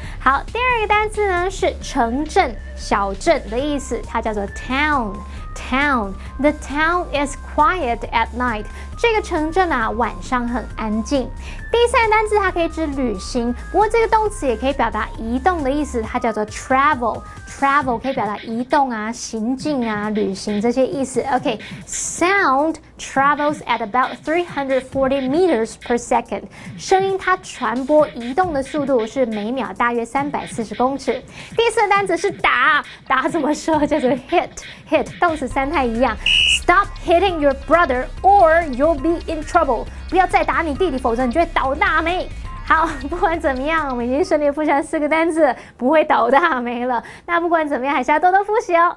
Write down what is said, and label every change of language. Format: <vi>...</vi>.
<zh>好，第二个单字呢是城镇、小镇的意思，它叫做 town。</zh> <en>The town is quiet at night.</en> <zh>这个城镇啊，晚上很安静。第三个单字它可以指旅行，不过这个动词也可以表达移动的意思，它叫做 travel。Travel 可以表达移动啊、行进啊、旅行这些意思。</zh> <en>OK，sound travels at about 340 meters per second.</en> <zh>声音它传播移动的速度是每秒大约340公尺。第四个单词是打怎么说？叫做 hit，动词3态一样。</zh> <en>Stop hitting your brother or you'll be in trouble.</en> <zh>不要再打你弟弟，否则你就会倒大霉。好，不管怎么样，我们已经顺利复习了4个单字，不会倒大霉了。那不管怎么样，还是要多多复习哦。</zh>